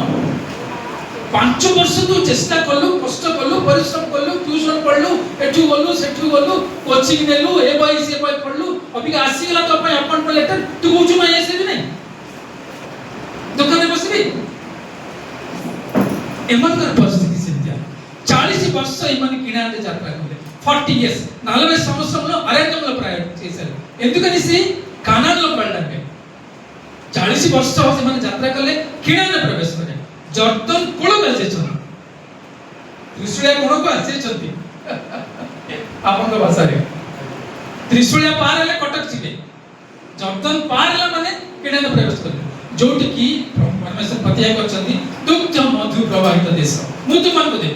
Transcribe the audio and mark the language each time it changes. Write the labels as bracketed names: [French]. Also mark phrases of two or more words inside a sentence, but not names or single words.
[Odia] 5 ବର୍ଷ ତୁ ଚେଷ୍ଟା କଲୁ, କଷ୍ଟ କଲୁ, ପରିଶ୍ରମ କଲୁ, ଟ୍ୟୁସନ ପଢିଲୁ, ଏଠୁ ଗଲୁ ସେଠୁ ଗଲୁ, କୋଚିଂ ନେଲୁ, ଏ ବହି ସେ ବହି ପଢିଲୁ, ଅବିକା ଆସିଗଲା ତୋ ପାଇଁ [English] appointment letter, [Odia] ତୁ କହୁଛୁ ମୁଁ ଆଇଏଏସ୍ ହେବି ନାହିଁ, ଦୋକାନରେ ବସିବି। ଏମାନଙ୍କର ପରିସ୍ଥିତି ସେମିତିଆ। 40 ବର୍ଷ ଏମାନେ କିଣାନରେ ଯାତ୍ରା କଲେ, [Telugu] 40 ఇయర్స్ 40 సంవత్సరంలో అరణ్యంలో ప్రయాణం చేశారు। ఎందుకని కానాన్లో వెళ్ళడానికి [Odia] 40 ବର୍ଷ ସେମାନେ ଯାତ୍ରା କଲେ, କିଣାନରେ ପ୍ରବେଶ କଲେ, ଜର୍ଦାନ କୂଳକୁ ଆସିଛନ୍ତି, ତ୍ରିଶୂଳିଆ କୂଳକୁ ଆସିଛନ୍ତି। ଆପଣଙ୍କ ଭାଷାରେ ତ୍ରିଶୂଳିଆ ପାର ହେଲେ କଟକ ଯିବେ, ଜର୍ଦାନ ପାର ହେଲା ମାନେ କିଣାନରେ ପ୍ରବେଶ କରିବେ, ଯୋଉଠି କି ପରମେଶ୍ୱର ପ୍ରତିଜ୍ଞା କରିଛନ୍ତି ଦୁଗ୍ଧ ମଧୁ ପ୍ରବାହିତ ଦେଶ ମୁଁ ତୁମମାନଙ୍କୁ ଦେବି।